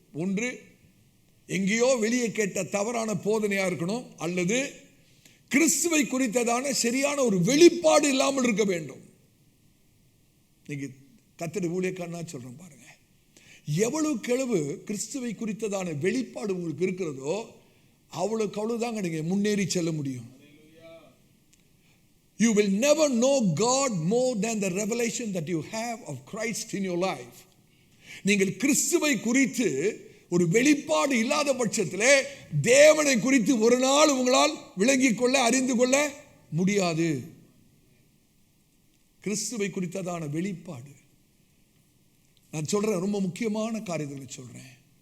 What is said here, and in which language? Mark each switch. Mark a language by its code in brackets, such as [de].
[ta] ஒன்று, எங்கேயோ வெளியே கேட்ட தவறான போதனையா இருக்கணும், அல்லது கிறிஸ்துவை குறித்ததான சரியான ஒரு வெளிப்பாடு இல்லாமல் இருக்க வேண்டும். நீங்க கர்த்தருடைய ஊழியக்காரனா சொல்றேன் பாருங்க, எவ்வளவு கிழவு கிறிஸ்துவை குறித்ததான வெளிப்பாடு உங்களுக்கு இருக்கிறதோ அவ்வளவுக்கு அவ்வளவுதாங்க நீங்க முன்னேறி செல்ல முடியும். [en] You will never know God more than the revelation that you have of Christ in your life. [ta] நீங்கள் கிறிஸ்துவை குறித்து ஒரு வெளிப்பாடு இல்லாத பட்சத்திலே தேவனை குறித்து ஒரு நாள் உங்களால் விளங்கிக் கொள்ள, அறிந்து கொள்ள முடியாது. கிறிஸ்துவை குறித்ததான வெளிப்பாடு. நான் சொல்றேன், ரொம்ப முக்கியமான காரியங்களை சொல்றேன்.